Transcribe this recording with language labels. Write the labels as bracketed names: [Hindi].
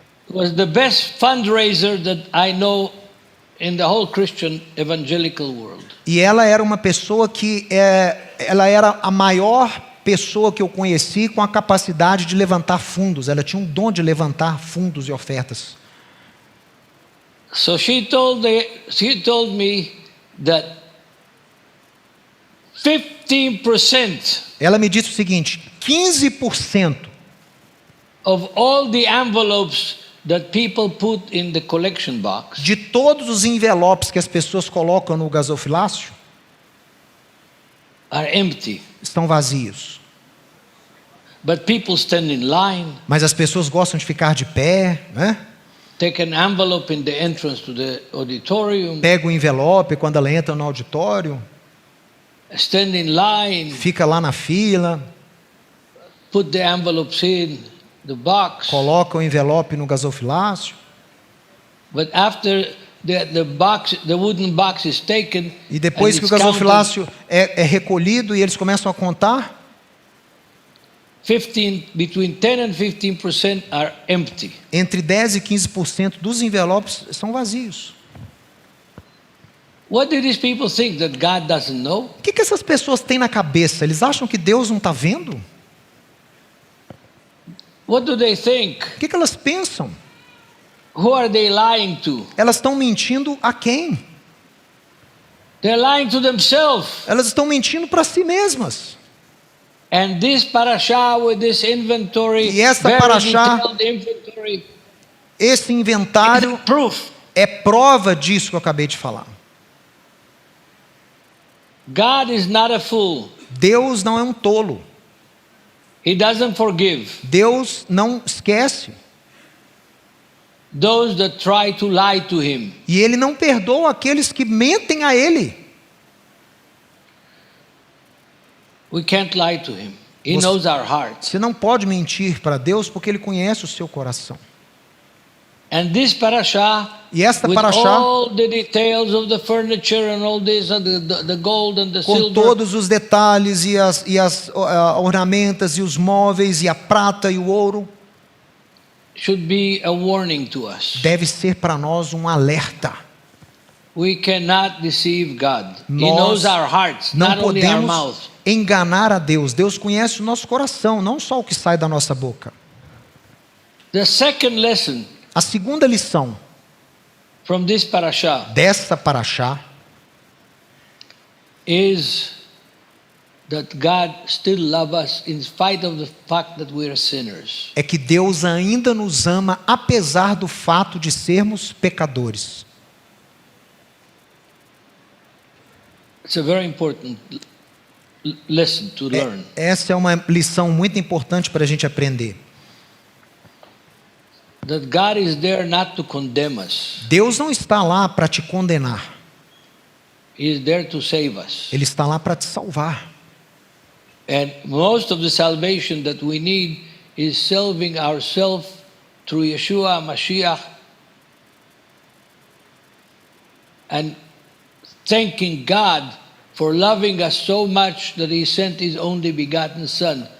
[English] Was the best fundraiser that I know in the whole Christian evangelical world. [Portuguese] E ela era uma pessoa que ela era a maior pessoa que eu conheci com a capacidade de levantar fundos. Ela tinha um dom de levantar fundos e ofertas. [English] So she told me that 15% [Portuguese] Ela me disse o seguinte: 15% [English] of all the envelopes that people put in the collection box [Portuguese] de todos os envelopes que as pessoas colocam no gasofilácio [English] are empty. [Portuguese] estão vazios. [English] But people stand in line, [Portuguese] Mas as pessoas gostam de ficar de pé, né? [English] take an envelope in the entrance to the auditorium, [Portuguese] Pega o envelope quando ela entra no auditório, [English] stand in line, [Portuguese] fica lá na fila, [English] put the envelopes in the box. [Portuguese] coloca o envelope no gasofilácio. [English] But after the wooden box is taken, [Portuguese] E depois [English] and [Portuguese] que o [English] it's counted, [Portuguese] gasofilácio é recolhido e eles começam a contar, [English] between 10 and 15% are empty. [Portuguese] entre 10% e 15% dos envelopes são vazios. [English] What do these people think, that God doesn't know? [Portuguese] O que essas pessoas têm na cabeça? Eles acham que Deus não está vendo? [English] What do they think? [Portuguese] O que elas pensam? [English] Who are they lying to? [Portuguese] Elas estão mentindo a quem? [English] They're lying to themselves. [Portuguese] Elas estão mentindo para si mesmas. [English] And this parasha with this inventory, [Portuguese] E essa [English] very [Portuguese] parashá, [English] detailed inventory, [Portuguese] esse [English] is [Portuguese] inventário [English] proof. [Portuguese] é prova disso que eu acabei de falar. [English] God is not a fool. [Portuguese] Deus não é um tolo. [English] He doesn't forgive [Portuguese] Deus não esquece. [English] those that try to lie to him. [Portuguese] E Ele não perdoa aqueles que mentem a Ele. [English] We can't lie to him. He knows our hearts. [Portuguese] Você não pode mentir para Deus porque Ele conhece o seu coração. [English] And this parasha, [Portuguese] E esta [English] with [Portuguese] parashá, [English] all the details of the furniture and all this, and the gold and the [Portuguese] com [English] silver, [Portuguese] todos os detalhes e as ornamentas e os móveis e a prata e o ouro, [English] should be a warning to us. [Portuguese] deve ser para nós um alerta. [English] We cannot deceive God. He [Portuguese] Nós [English] knows our hearts, [Portuguese] não [English] not only our [Portuguese] podemos [English] mouth. [Portuguese] enganar a Deus. Deus conhece o nosso coração, não só o que sai da nossa boca. [English] The second lesson [Portuguese] A segunda lição [English] from this parasha [Portuguese] dessa parashá [English] is that God still loves us in spite of the fact that we are sinners. [Portuguese] é que Deus ainda nos ama apesar do fato de sermos pecadores. [English] It's a very important lesson to learn. [Portuguese] Essa é uma lição muito importante para a gente aprender. [English] That God is there not to condemn us. [Portuguese] Deus não está lá para te condenar. [English] He is there to save us. [Portuguese] Ele está lá para te salvar. [English] And most of the salvation that we need is salving ourselves through Yeshua Mashiach and thanking God for loving us so much that He sent His only begotten Son,